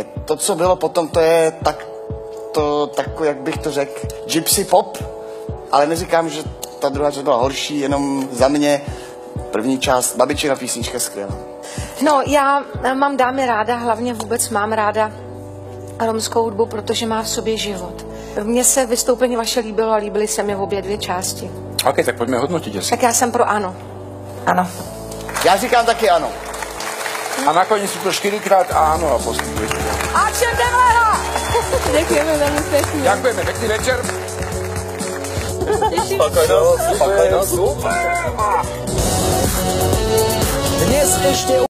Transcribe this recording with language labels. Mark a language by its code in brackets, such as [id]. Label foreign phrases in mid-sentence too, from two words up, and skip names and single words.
[cs] To, co bylo potom, to je tak, jak bych to řekl, [en] Gypsy pop, [cs] ale neříkám, že ta druhá část byla horší, jenom za mě první část, babičina písnička skvělá. No, já mám dámy ráda, hlavně vůbec mám ráda romskou hudbu, protože má v sobě život. Mně se vystoupení vaše líbilo a líbily se mi obě dvě části. [sk] OK, tak poďme hodnotiť asi. [cs] Tak já jsem pro ano. Ano. Já říkám taky ano. [sk] A nakoniec sú to 4-krát áno a postupujete. Action Devlera! Ďakujeme veľmi pekne. Ďakujeme, pekný večer. Spokojnosť, super. Dnes ešte